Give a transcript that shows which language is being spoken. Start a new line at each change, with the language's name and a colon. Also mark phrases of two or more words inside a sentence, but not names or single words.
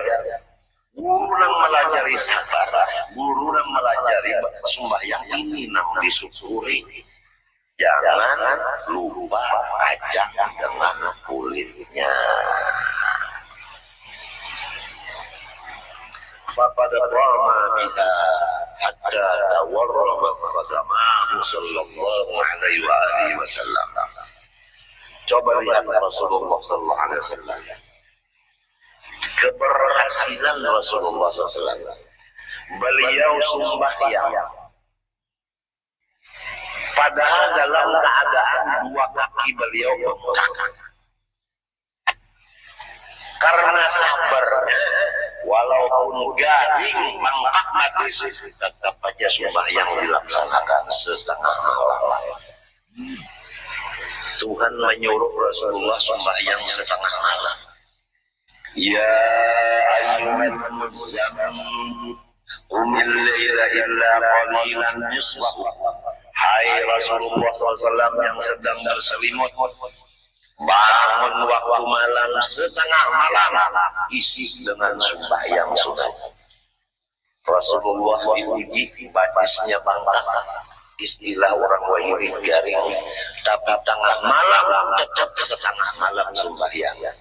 Banjar: Guru yang melajari sabar, guru yang melajari sembahyang ini nang disyukuri.
Indonesian: Jangan lupa kacang dengan kulitnya.
Arabic: فبادر رام بها حتى تورم قدمه صلى الله عليه وسلم.
Indonesian: Coba lihat Rasulullah
Arabic: صلى الله عليه وسلم.
Indonesian: Keberhasilan Rasulullah SAW. Beliau sembahyang, padahal dalam keadaan dua kaki beliau bengkak. Karena sabarnya, walaupun garing bengkak mati, tetap aja sembahyang dilaksanakan setengah malam. Tuhan menyuruh Rasulullah sembahyang setengah malam.
Arabic: يا أيها المزمل قم الليل إلا قليلا نصفه.
Indonesian: Hai Rasulullah SAW yang sedang berselimut, bangun waktu malam setengah malam, isi dengan sembahyang sunat.
Banjar: Rasulullah diuji batisnya bangkak, istilah orang Wahiri garing, tapi tengah malam tetap setengah malam sembahyang.